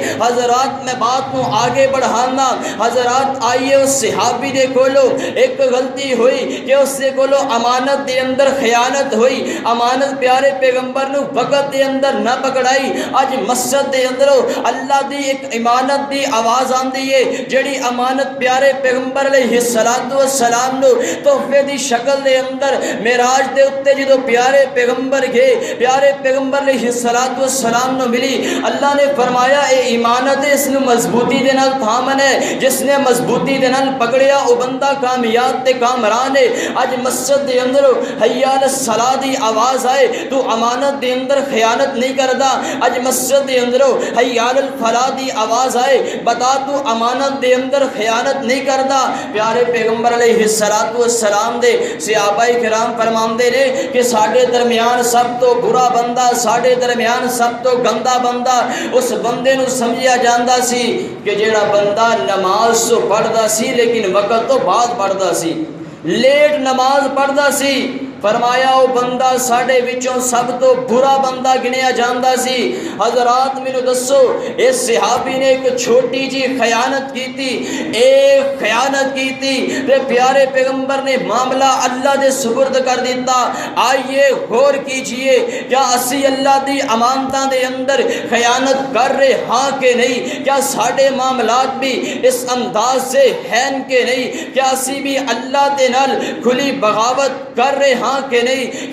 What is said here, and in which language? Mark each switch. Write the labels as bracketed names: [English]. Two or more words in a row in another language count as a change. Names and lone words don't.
[Punjabi] حضرات [Urdu] میں بات کو آگے بڑھانا، [Punjabi] حضرات آئیے، اس صحابی دے کولو ایک غلطی ہوئی کہ اس دے کولو امانت دے اندر خیانت ہوئی، امانت پیارے پیغمبر نو وقت دے اندر نہ پکڑائی۔ اج مسجد دے اندر اللہ دی ایک امانت دی آواز آندی ہے، جڑی امانت پیارے پیغمبر علیہ السلام نو تحفے دی شکل دے اندر معراج دے اتے جدو پیارے پیغمبر گئے، پیارے پیغمبر علیہ السلام نو ملی، اللہ نے فرمایا اے امانت اس نو مضبوطی دے نال تھامن ہے، جس نے مضبوطی دے نال پکڑیا او بندہ کامیاب تے کامران ہے۔ اج مسجد دے اندر حی علی الصلاۃ دی آواز آئے تو امانت دے اندر خیانت نہیں کردا، اج مسجد دے اندر حی علی الفلاح دی آواز آئے بتا تو امانت دے اندر خیانت نہیں کردا۔ پیارے پیغمبر علیہ السلام دے صحابہ کرام فرماندے نے کہ ساڈے درمیان سب تو برا بندہ، ساڈے درمیان سب تو گندا بندہ اس بندے نو سمجھیا جاندا سی کہ جیڑا بندہ نماز تو پڑھدا سی لیکن وقت تو بعد پڑھدا سی، لیٹ نماز پڑھدا سی۔ فرمایا او بندہ ساڈے وچوں سب تو برا بندہ گنیا جاندا سی۔ حضرات مینوں دسو، اس صحابی نے ایک چھوٹی جی خیانت کیتی، ایک خیانت کیتی تے پیارے پیغمبر نے معاملہ اللہ دے سپرد کر دیتا۔ [Urdu] آئیے غور کیجئے، [Punjabi] کیا اسی اللہ دی امانتاں دے اندر خیانت کر رہے ہاں کہ نہیں؟ [Urdu] کیا ساڈے معاملات بھی اس انداز سے ہیں کہ نہیں؟ [Punjabi] کیا اسی بھی اللہ دے نال کھلی بغاوت کر رہے ہاں ہاں کہ نہیں؟